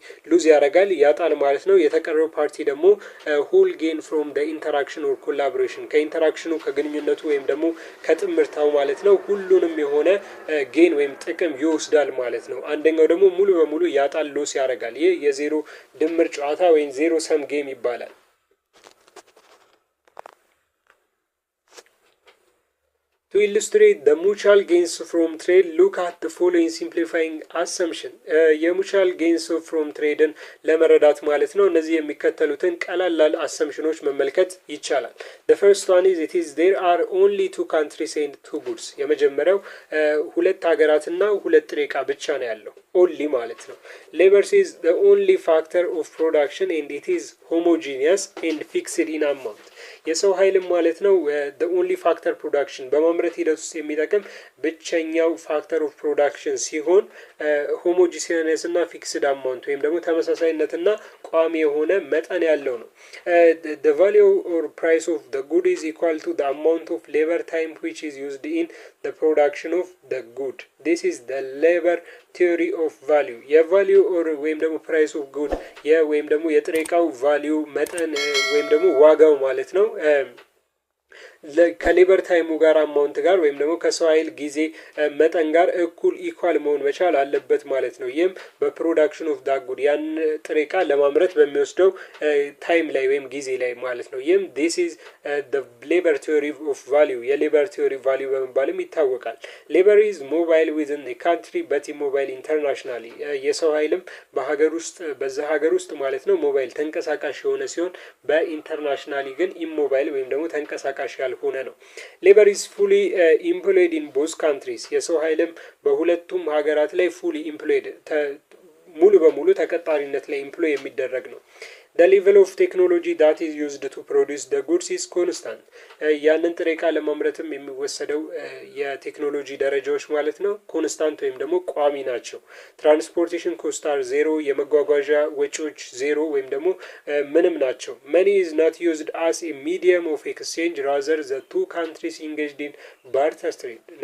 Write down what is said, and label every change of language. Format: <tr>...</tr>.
<am>ሉዝ ያደርጋል ያጣል ማለት ነው። የተቀረው ፓርቲ ደግሞ ሆል ጌን ፍሮም ደ ኢንተራክሽን ኦር ኮላቦሬሽን ከኢንተራክሽኑ ከግንኙነቱ ወይም ደግሞ ከጥምርታው ማለት ነው ሁሉንም የሆነ ጌን ወይም ጥቅም ይወስዳል ማለት ነው። አንደኛው ደግሞ ሙሉ በሙሉ ያጣል ሎስ ያደርጋል። ይህ የዜሮ ድምር ጨዋታ ወይም ዜሮ ሰም ጌም ይባላል።</am> <en>To illustrate the mutual gains from trade, look at the following simplifying assumption. የሙቹዋል gains from trade</en> <am>ለመረዳት ማለት ነው እነዚህ የሚከተሉትን ቀላል አሰምሽኖች መመልከት ይቻላል።</am> <en>The first one is there are only two countries and two goods.</en> <am>የመጀመሪያው ሁለት ሀገራትና ሁለት ጥሬ ዕቃ ብቻ ነው ያለው only ማለት ነው።</am> <en>Labor is the only factor of production and it is homogeneous and fixed in amount.</en> <am>የሰው ኃይልም ማለት ነው</am> <en>the only factor production</en> <am>በማምረት ሂደት ውስጥ የሚጠቅም ብቸኛው ፋክተር ኦፍ ፕሮዳክሽን ሲሆን ሆሞጂኒየስ እና ፊክስድ አማውንት ወይም ደግሞ ተመሳሳይነትና ቋሚ የሆነ መጠን ያለው ነው።</am> <en>the value or price of the good is equal to the amount of labor time which is used in the production of the good. This is the labor theory of value.</en> <am>የቫልዩ ኦር ወይም ደግሞ ፕራይስ ኦፍ ጉድ ወይም ደግሞ የጥሬ ዕቃው ቫልዩ መጠን ወይም ደግሞ ዋጋው ማለት ነው ከሌበር ታይሙ ጋር አማውንት ጋር ወይም ደግሞ ከሰው ኃይል ጊዜ መጠን ጋር እኩል ኢኳል መሆን መቻል አለበት ማለት ነው። ይህም በፕሮዳክሽን ኦፍ ዳት ጉድ ያን ጥሬ ዕቃ ለማምረት በሚወስደው ታይም ላይ ወይም ጊዜ ላይ ማለት ነው። ይህም</am> <en>this is the labor theory of value</en> <am>የሌበር ቲዮሪ ቫልዩ በመባልም ይታወቃል። ሌበር</am> <en>is mobile within the country but immobile internationally.</en> <am>የሰው ኃይልም በሀገር ውስጥ በዛ ሀገር ውስጥ ማለት ነው ሞባይል ተንቀሳቃሽ የሆነ ሲሆን በኢንተርናሽናሊ ግን ኢሞባይል ወይም ደግሞ ተንቀሳቃሽ ሆነ ነው። ሌበር</am> <en>is fully employed in both countries.</en> <am>የሰው ኃይልም በሁለቱም ሀገራት ላይ</am> <en>fully employed</en> <am>ሙሉ በሙሉ ተቀጣሪነት ላይ ኢምፕሎይ የሚደረግ ነው።</am> <en>The level of technology that is used to produce the goods is constant.</en> <am>ያንን ጥሬ ዕቃ ለማምረትም የሚወሰደው የቴክኖሎጂ ደረጃዎች ማለት ነው ኮንስታንት ወይም ደግሞ ቋሚ ናቸው። ትራንስፖርቴሽን ኮስት አር ዜሮ የመጓጓዣ ወጪዎች ዜሮ ወይም ደግሞ ምንም ናቸው።</am> <en>Money is not used as a medium of exchange rather the two countries engaged in barter trade.</en>